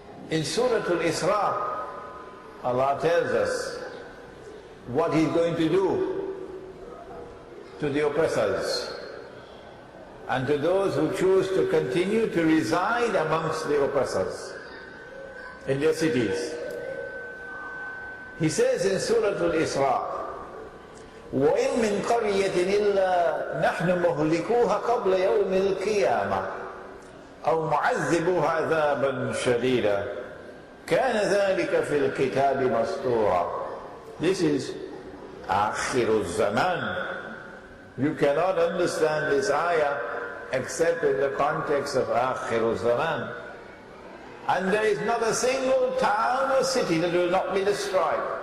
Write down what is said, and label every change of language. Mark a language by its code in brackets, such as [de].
[en] In Surah Al-Isra, Allah tells us what He's going to do to the oppressors and to those who choose to continue to reside amongst the oppressors in their cities. He says in Surah Al-Isra, [ar] وَإِن مِّن قَرْيَةٍ إِلَّا نَحْنُ مُهْلِكُوهَا قَبْلَ يَوْمِ الْقِيَامَةِ أَوْ مُعَذِّبُوهَا عَذَابًا شَدِيدًا كَانَ ذَلِكَ فِي الْكِتَابِ مَسْطُورًا. [en] This is آخِرُ الزَّمَانِ. You cannot understand this ayah except in the context of آخِرُ الزَّمَانِ. And there is not a single town or city that will not be destroyed.